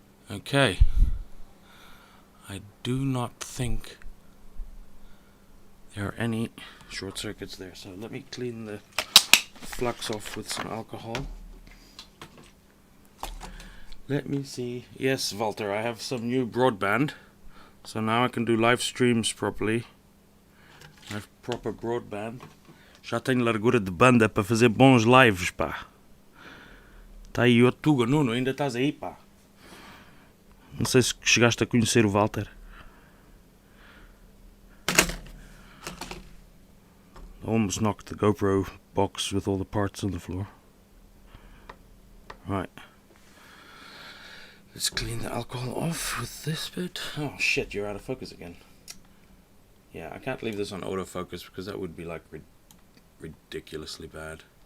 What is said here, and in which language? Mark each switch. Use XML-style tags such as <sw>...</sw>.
<en>Okay. I do not think there are any short circuits there, so let me clean the flux off with some alcohol. Let me see. Yes, Walter, I have some new broadband. So now I can do live streams properly. I have proper broadband.</en> <pt>Já tenho largura de banda para fazer bons lives, pá. Tá aí o Tuga, Nuno, ainda estás aí, pá. Não sei se chegaste a conhecer o Walter.</pt> <en>I almost knocked the GoPro box with all the parts on the floor. Right. Let's clean the alcohol off with this bit. Oh shit, you're out of focus again. Yeah, I can't leave this on autofocus because that would be like ridiculously bad.</en>